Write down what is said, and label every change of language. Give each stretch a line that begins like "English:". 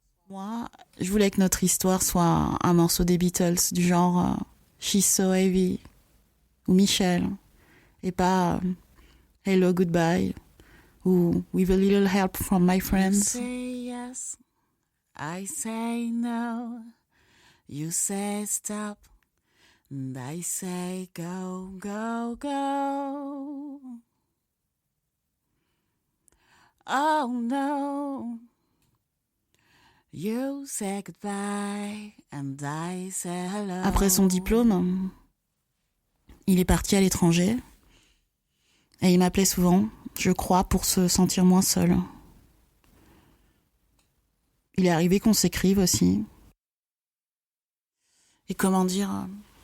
French: Moi, je voulais que notre histoire soit un morceau des Beatles, du genre She's So Heavy ou Michelle, et pas Hello Goodbye ou With a Little Help from My Friends.
English: You say yes, I say no, you say stop, and I say go, go, go. Oh no, you say goodbye, and I say hello.
French: Après son diplôme, il est parti à l'étranger et il m'appelait souvent, je crois, pour se sentir moins seul. Il est arrivé qu'on s'écrive aussi. Et comment dire ?